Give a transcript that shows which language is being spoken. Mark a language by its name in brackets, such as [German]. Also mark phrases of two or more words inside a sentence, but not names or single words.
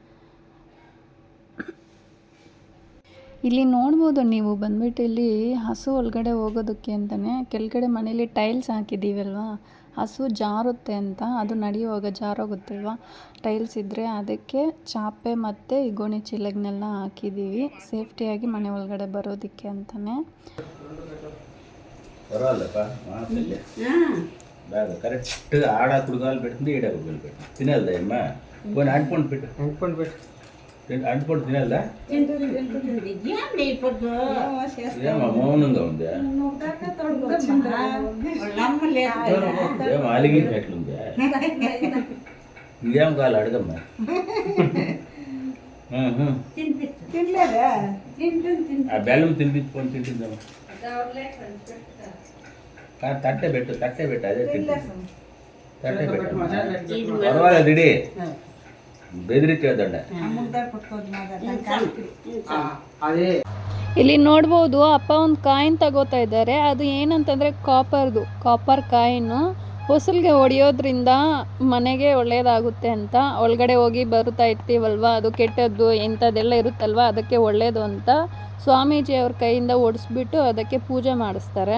[Kannada] ಇಲ್ಲಿ ನೋಡ್ಬೋದು ನೀವು ಬಂದುಬಿಟ್ಟು, ಇಲ್ಲಿ ಹಸು ಒಳಗಡೆ ಹೋಗೋದಕ್ಕೆ ಅಂತಲೇ ಕೆಳಗಡೆ ಮನೇಲಿ ಟೈಲ್ಸ್ ಹಾಕಿದ್ದೀವಲ್ವ, ಹಸು ಜಾರುತ್ತೆ ಅಂತ, ಅದು ನಡೆಯುವಾಗ ಜಾರೋಗುತ್ತಲ್ವ ಟೈಲ್ಸ್ ಇದ್ದರೆ, ಅದಕ್ಕೆ ಚಾಪೆ ಮತ್ತು ಈ ಗೋಣಿ ಚೀಲಗನ್ನೆಲ್ಲ ಹಾಕಿದ್ದೀವಿ ಸೇಫ್ಟಿಯಾಗಿ ಮನೆ ಒಳಗಡೆ ಬರೋದಕ್ಕೆ ಅಂತಲೇ. [Telugu] కరెక్ట్ ఆడ కుడుగాలు పెడుతుంది, ఈడ కుడుగాలు పెడుతుంది. తినేదా అమ్మ పోనీ అంటుకొని పెట్టు అంటుకొని తినేదా? ఏమో మౌనంగా ఉంది, ఏమో అలిగినట్లుంది. ఇదేం కాదు అడగమ్మా. ఆ బెల్లం తినిపించుకొని తింటుందమ్మా. తట్టే పెట్టు అదే తట్టే పెట్టు పర్వాలేదు. ఇడి ಬೆದರಿಕೆದಂಡ. [Kannada] ಇಲ್ಲಿ ನೋಡ್ಬೋದು, ಅಪ್ಪ ಒಂದು ಕಾಯಿನ್ ತಗೋತಾ ಇದ್ದಾರೆ. ಅದು ಏನಂತಂದರೆ ಕಾಪರ್ ಕಾಯಿನು. ಹೊಸಲಿಗೆ ಹೊಡೆಯೋದ್ರಿಂದ ಮನೆಗೆ ಒಳ್ಳೆಯದಾಗುತ್ತೆ ಅಂತ, ಒಳಗಡೆ ಹೋಗಿ ಬರುತ್ತಾ ಇರ್ತೀವಲ್ವ, ಅದು ಕೆಟ್ಟದ್ದು ಇಂಥದ್ದೆಲ್ಲ ಇರುತ್ತಲ್ವ, ಅದಕ್ಕೆ ಒಳ್ಳೆಯದು ಅಂತ ಸ್ವಾಮೀಜಿ ಅವ್ರ ಕೈಯಿಂದ ಒಡಿಸ್ಬಿಟ್ಟು ಅದಕ್ಕೆ ಪೂಜೆ ಮಾಡಿಸ್ತಾರೆ.